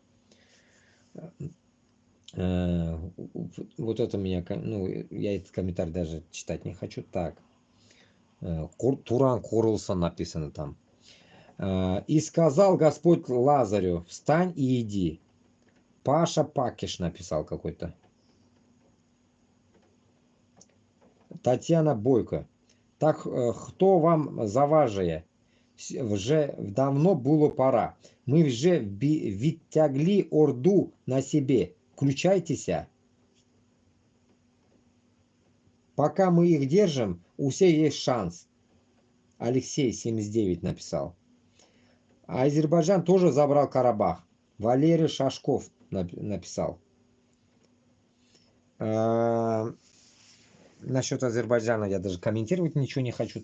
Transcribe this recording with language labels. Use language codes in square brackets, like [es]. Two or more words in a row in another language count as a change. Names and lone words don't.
[ru] Вот это меня, ну, я этот комментарий даже читать не хочу. Так, Туран Курлсон написано там. И сказал Господь Лазарю, встань и иди. Паша Пакиш написал какой-то. Татьяна Бойко. [uk] Так хто вам заважає? Вже давно було пора. Ми вже відтягли орду на себе. Включайтеся. [ru] Пока мы их держим, у всех есть шанс. Алексей 79 написал. А Азербайджан тоже забрал Карабах. Валерий Шашков написал. Насчет Азербайджана я даже комментировать ничего не хочу.